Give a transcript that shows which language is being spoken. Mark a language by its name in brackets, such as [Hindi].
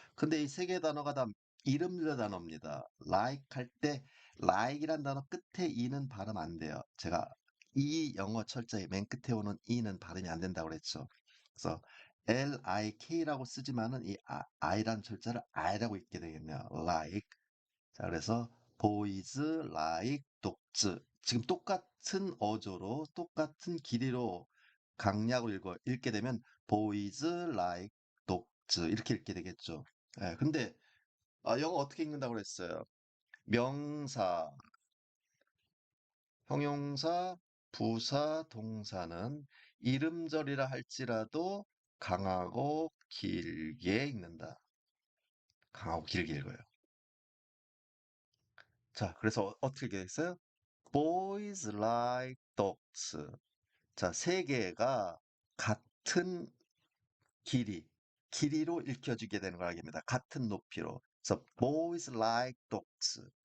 [Korean] 근데 이 세 개 단어가 다 이름들 단어입니다. like 할 때 like이란 단어 끝에 e는 발음 안 돼요. 제가 이 영어 철자에 맨 끝에 오는 e는 발음이 안 된다고 그랬죠. 그래서 lik라고 쓰지만은 이 i란 철자를 i라고 읽게 되겠네요. [English] like. [Korean] 자, 그래서 [English] boys like dogs. [Korean] 지금 똑같은 어조로 똑같은 길이로 강약으로 읽게 되면 [English] boys like dogs [Korean] 이렇게 읽게 되겠죠. 예, 근데 영어 어떻게 읽는다고 그랬어요? 명사, 형용사, 부사, 동사는 이름절이라 할지라도 강하고 길게 읽는다. 강하고 길게 읽어요. 자, 그래서 어떻게 되겠어요? [English] Boys like dogs. [Korean] 자, 세 개가 같은 길이, 길이로 읽혀지게 되는 걸 알겠습니다. 같은 높이로. 그래서 [English] boys like dogs.